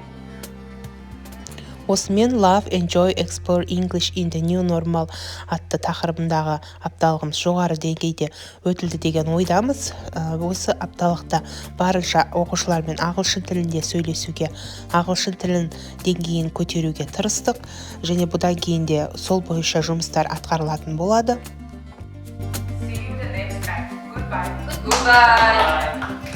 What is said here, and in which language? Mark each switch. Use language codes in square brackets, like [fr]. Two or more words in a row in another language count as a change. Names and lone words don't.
[kk] Осымен Love, Enjoy, Explore English in the New Normal атты тақырыбындағы апталығымыз жоғары деңгейде өтілді деген ойдамыз. Осы апталықта барынша оқушылармен ағылшын тілінде сөйлесуге, ағылшын тілін деңгейін көтеруге тырыстық, және бұдан кейін де сол бойынша жұмыстар атқарылатын болады. [en] See you the next time. Goodbye. Goodbye.